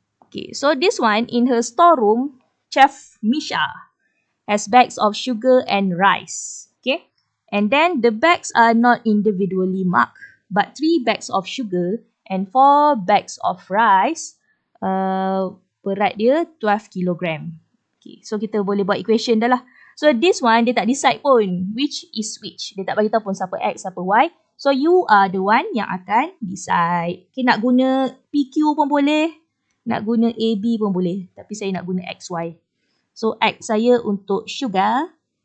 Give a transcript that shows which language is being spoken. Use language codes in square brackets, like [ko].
[en] Okay, so this one, in her storeroom, Chef Misha has bags of sugar and rice. Okay, and then the bags are not individually marked, but 3 bags of sugar and 4 bags of rice, berat dia 12 kilogram. [ms] Okay, so kita boleh buat equation dah lah. [en] So this one, dia tak decide pun which is which. [ms] Dia tak bagi tahu pun siapa X, siapa Y. So you are the one yang akan decide. Okay, nak guna PQ pun boleh. Nak guna AB pun boleh. Tapi saya nak guna XY. So X saya untuk sugar.